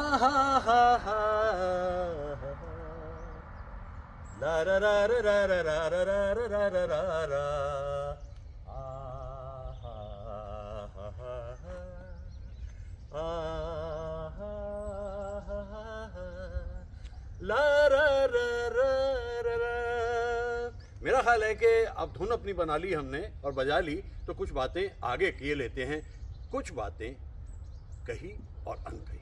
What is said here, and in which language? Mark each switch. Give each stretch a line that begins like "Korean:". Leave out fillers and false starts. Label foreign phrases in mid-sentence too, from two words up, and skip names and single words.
Hindi: हा हा ला रा रा रा रा रा रा रा रा रा रा रा आ हा हा हा आ हा हा ला रा रा रा रा रा। मेरा ख्याल है कि अब धुन अपनी बना ली हमने और बजा ली, तो कुछ बातें आगे किए लेते हैं, कुछ बातें कही और अनकही।